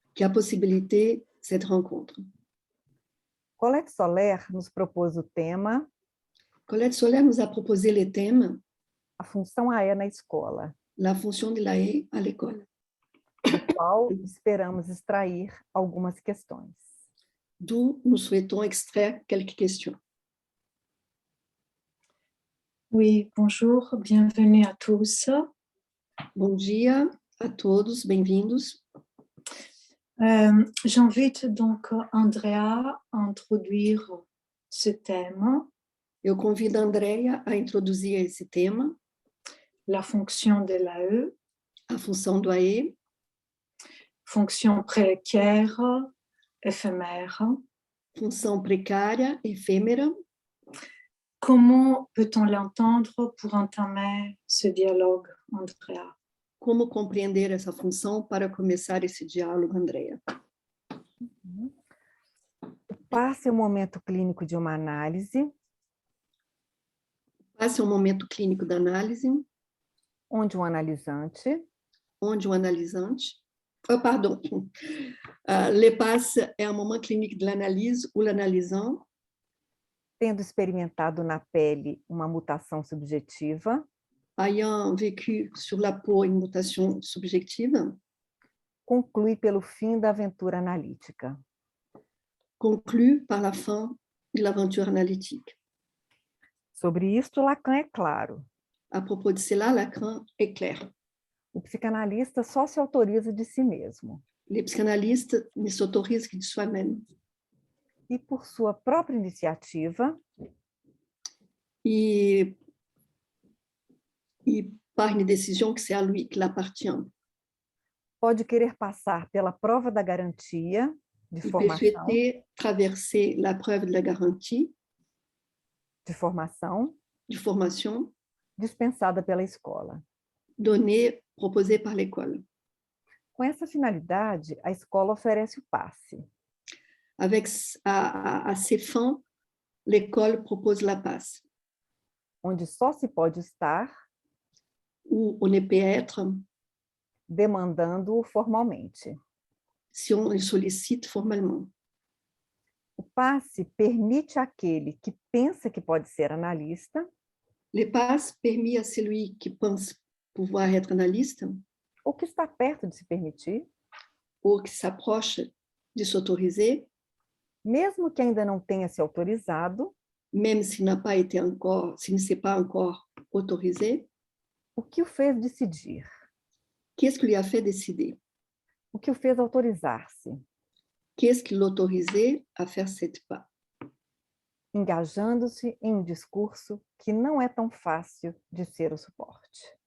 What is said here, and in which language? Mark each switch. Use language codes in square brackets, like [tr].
[fr] qui a possibilité cette rencontre. [pt] Colette Soler nos propôs o tema [fr] Colette Soler nous a proposé le thème [pt] A função AE na escola, [fr] La fonction de l'AE à l'école, [pt] do qual esperamos extrair algumas questões. [fr] d'où nous souhaitons extraire quelques questions. Oui, bonjour, bienvenue à tous. [pt] Bom dia a todos, bem-vindos. [fr] J'invite donc Andrea à introduire ce thème, [pt] Eu convido a Andrea a introduzir esse tema, [fr] la fonction de l'AE, [pt] a função do AE, [fr] fonction précaire, éphémère. [pt] função precária, efêmera. [fr] Comment peut-on l'entendre pour entamer ce dialogue, Andrea? [pt] Como compreender essa função para começar esse diálogo, Andrea? Passe o momento clínico de uma análise, Passe ao momento clínico da análise, onde o analisante onde o analisante... [fr] pardon. Le passe é un moment clinique de l'analyse où l'analysant, [pt] tendo experimentado na pele uma mutação subjetiva, [fr] ayant vécu sur la peau une mutation subjective, [pt] conclui pelo fim da aventura analítica. [fr] conclut par la fin de l'aventure analytique. [pt] Sobre isto, Lacan é claro. [fr] À propos de cela, Lacan est clair. [pt] O psicanalista só se autoriza de si mesmo. [fr] Les psychanalystes ne s'autorisent que de soi-même. [pt] E por sua própria iniciativa, [fr] Et par une décision que c'est à lui qu'il appartient. [pt] pode querer passar pela prova da garantia de [fr] Il peut [pt] formação, [fr] souhaiter traverser la preuve de la garantie [pt] de formation dispensada pela escola. [fr] donnée, proposée par l'école. [pt] Com essa finalidade, a escola oferece o passe. [fr] Avec à ces fins, l'école propose la passe, [pt] Onde só se pode estar [fr] où on ne peut être [pt] demandando-o formalmente. [fr] si on le sollicite formellement. [pt] O passe permite àquele que pensa que pode ser analista [fr] Le passe permet à celui qui pense pouvoir être analyste [pt] ou que está perto de se permitir, [fr] ou qui s'approche de s'autoriser, [pt] mesmo que ainda não tenha se autorizado, [fr] même s'il n'a pas été encore, s'il ne s'est pas encore autorisé, [pt] o que o fez decidir, [fr] qu'est-ce qui lui a fait décider? [pt] o que o fez autorizar-se, [fr] Qu'est-ce qui l'autorisait à faire cette pas? [pt] engajando-se em um discurso que não é tão fácil de ser o suporte.